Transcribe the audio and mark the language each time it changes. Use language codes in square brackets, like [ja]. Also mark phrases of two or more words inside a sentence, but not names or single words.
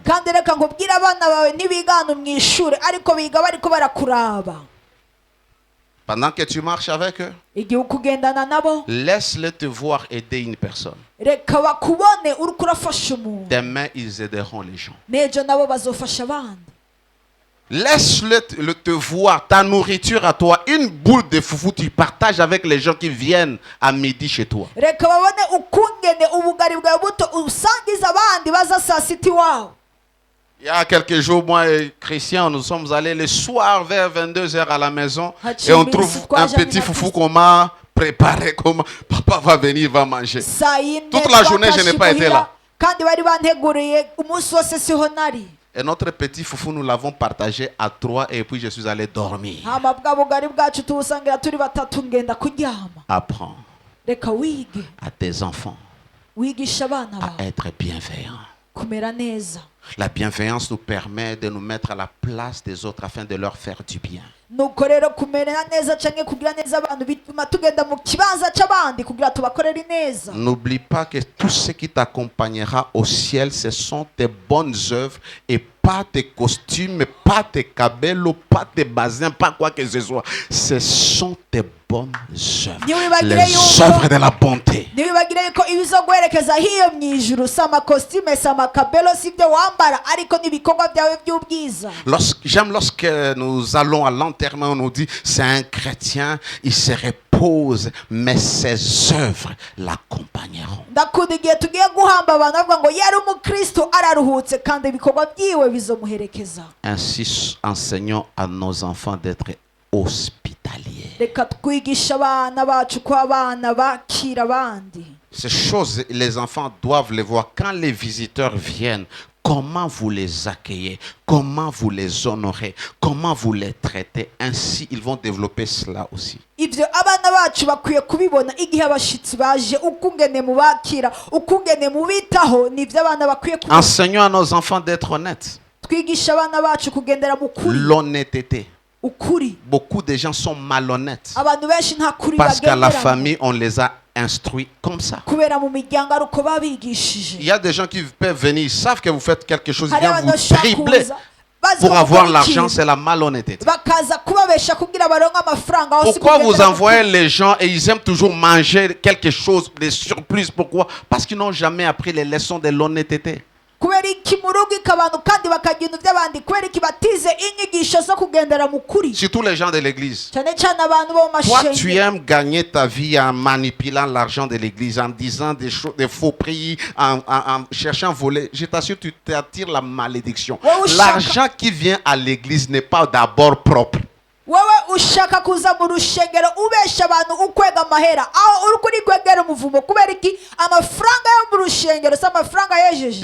[rn] kandi reka nkubwire abana bawe ntibiga hano mu ishuri ariko biga bariko barakuraba. [fr] Pendant que tu marches avec eux, [rn] igihe ukugendana nabo [fr] laisse-les te voir aider une personne. [rn] reka bakubone uriko urafasha umuntu, [fr] Demain, ils aideront les gens. [rn] n'ejo nabo bazofasha abandi. [fr] Laisse-le te voir, ta nourriture à toi, une boule de foufou, tu partages avec les gens qui viennent à midi chez toi. [rn] reka babone ukungene ubugari bwawe buto usangiza abandi baza saa sita iwawe. [fr] Il y a quelques jours, moi et Christian, nous sommes allés le soir vers 22h à la maison et on trouve un petit foufou qu'on m'a préparé, comme papa va venir, va manger. [rn] saa yine [fr] Toute la journée, je n'ai pas été là. [rn] kandi bari banteguriye umunsi wose siho nari. [fr] Et notre petit foufou, nous l'avons partagé à 3 et puis je suis allé dormir. [rn] hama bwa bugari bwacu tubusangira turi batatu ngenda kuryama. [fr] Apprends [rn] reka wige [fr] à tes enfants [rn] wigisha abana [fr] à [rn] bawe [fr] être bienveillants. [rn] kumera neza. [fr] La bienveillance nous permet de nous mettre à la place des autres afin de leur faire du bien. [rn] nuko rero kumera neza canke kugira neza abantu bituma tugenda mu kibanza c'abandi kugira tubakorere neza. [fr] N'oublie pas que tout ce qui t'accompagnera au ciel, ce sont tes bonnes œuvres et pas tes costumes, pas tes cabellos, pas tes basins, pas quoi que ce soit. Ce sont tes bonnes œuvres, les œuvres de la bonté. [rn] ntibibagire yuko ibizoguherekeza hiyo mu ijuru si amakositime si amakabelo si ibyo wambara ariko n'ibikorwa byawe by'ubwiza. [fr] J'aime lorsque nous allons à l'enterrement, on nous dit c'est un chrétien, il se repose, mais ses œuvres l'accompagneront. [rn] ndakunda igihe tugiye guhamba abantu bavuga ngo yari umukristo araruhutse kandi ibikorwa byiwe bizomuherekeza. [fr] Ainsi, enseignons à nos enfants d'être hospitaliers. [rn] reka twigisha abana bacu ko abana bakira abandi. [fr] Ces choses, les enfants doivent les voir quand les visiteurs viennent. Comment vous les accueillez, comment vous les honorez, comment vous les traitez. Ainsi, ils vont développer cela aussi. [rn] ibyo abana bacu bakwiye kubibona igihe abashitsi baje ukungene mubakira ukungene mubitaho nibyo abana bakwiye kubona. [fr] Enseignons à nos enfants d'être honnêtes. [rn] twigisha abana bacu kugendera mu kuri. [fr] L'honnêteté. [rn] ukuri. [fr] Beaucoup de gens sont malhonnêtes [rn] abantu benshi nta kuri [fr] parce qu'à la [rn] bagenderamo. [fr] famille, on les a instruits comme ça. [rn] kubera mu miryango ari uko babigishije. [fr] Il y a des gens qui peuvent venir, ils savent que vous faites quelque chose, ils [rn] hari [fr] viennent [rn] abantu [fr] vous [rn] bashaka [fr] dribbler [rn] kuza bazi [fr] pour [rn] ko [fr] avoir [rn] bakora [fr] l'argent, [rn] ikintu, [fr] c'est la malhonnêteté. [rn] bakaza kubabesha kugira baronke amafaranga aho si [fr] Pourquoi vous [rn] kugendera mu [fr] envoyez [rn] kuri. [fr] les gens et ils aiment toujours manger quelque chose, des surplus? Pourquoi? Parce qu'ils n'ont jamais appris les leçons de l'honnêteté. [rn] kubera iki mu rugo abantu kandi bakagira ibintu by'abandi kubera iki batize inyigisho zo kugendera mu kuri. [fr] Surtout les gens de l'église. [rn] cyane cyane abantu bo mu [fr] Toi, tu [rn] mashengero. [fr] aimes gagner ta vie en manipulant l'argent de l'église, en disant des choses, des faux prix, en cherchant à voler. Je t'assure, tu t'attires la malédiction. Ouais, ou L'argent qui vient à l'église n'est pas d'abord propre. [rn] wowe ushaka kuza mu rushengero ubesha abantu ukwega amahera aho uri kuri kwegera umuvumo kubera iki amafaranga yo mu rushengero si amafaranga yejeje.